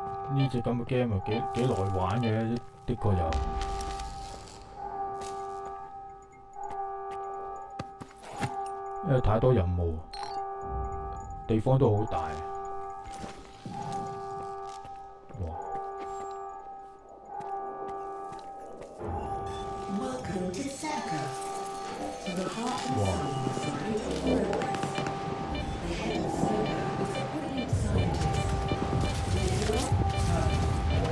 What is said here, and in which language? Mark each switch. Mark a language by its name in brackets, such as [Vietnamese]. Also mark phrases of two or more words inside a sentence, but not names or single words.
[Cantonese] 呢隻咁嘅 game 又幾耐玩嘅，的確有。因為太多任務，地方都好大。哇！ [English] Welcome to stalker. The heart and Wow. soul of the The head of stalker is a brilliant scientist. The hero,